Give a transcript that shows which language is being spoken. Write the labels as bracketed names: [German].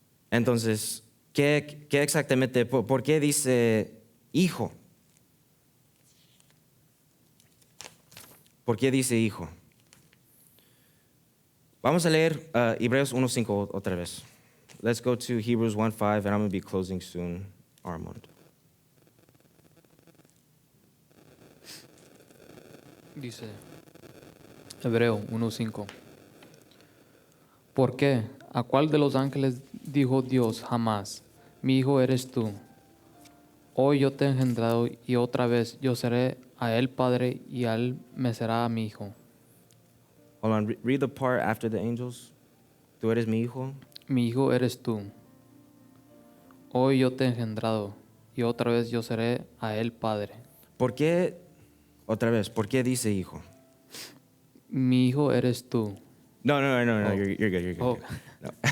[Spanish] Entonces, ¿qué exactamente, por qué dice hijo? ¿Por qué dice hijo? Vamos a leer Hebreos 1:5 otra vez. [English] Let's go to Hebrews 1:5, and I'm going to be closing soon, Armand. [Spanish] Dice Hebreo 1:5. ¿Por qué? ¿A cuál de los ángeles dijo Dios jamás, mi hijo eres tú? Hoy yo te he engendrado y otra vez yo seré a él padre y a él me será mi hijo. [English] Hold on, read the part after the angels. [Spanish] Tú eres mi hijo. Mi hijo eres tú. Hoy yo te he engendrado y otra vez yo seré a él padre. ¿Por qué, otra vez, por qué dice hijo? Mi hijo eres tú. [English] No, Oh. you're good. Oh. No.